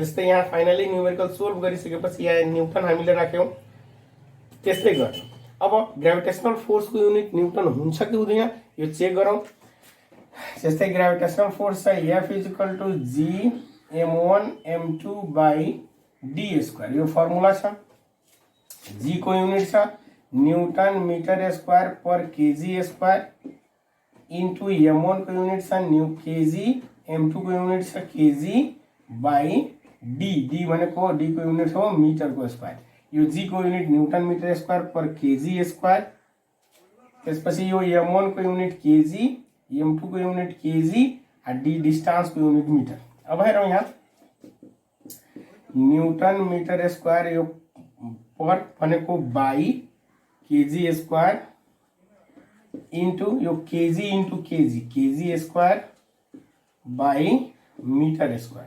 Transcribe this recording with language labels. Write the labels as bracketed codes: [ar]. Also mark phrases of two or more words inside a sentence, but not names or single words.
[ne] जस्तै यहाँ [en] finally numerical solve [ne] गरिसकेपछि यहाँ न्युटन हामीले राख्यौँ, त्यस्तै गर्ने। अब [en] gravitational force unit newton [ne] हुन्छ कि हुँदैन यो चेक गरौँ। जस्तै [en] gravitational force [ne] छ F = G m1m2/d², यो फर्मुला छ। G को युनिट छ [en] newton meter square per kg² into m1 [ne] को युनिट छ kg, m2 को युनिट छ kg/d, d भनेको d को युनिट हो मिटर को स्क्वायर, यो g को युनिट [en] newton meter square per kg², [ne] त्यसपछि यो m1 को युनिट kg, m2 को युनिट kg, d डिस्टेंस को युनिट मीटर। अब हेरौँ यहाँ [en] newton meter square [ne] यो पर भनेको [en] by kg² into [ne] यो [en] kg into kg² by meter square.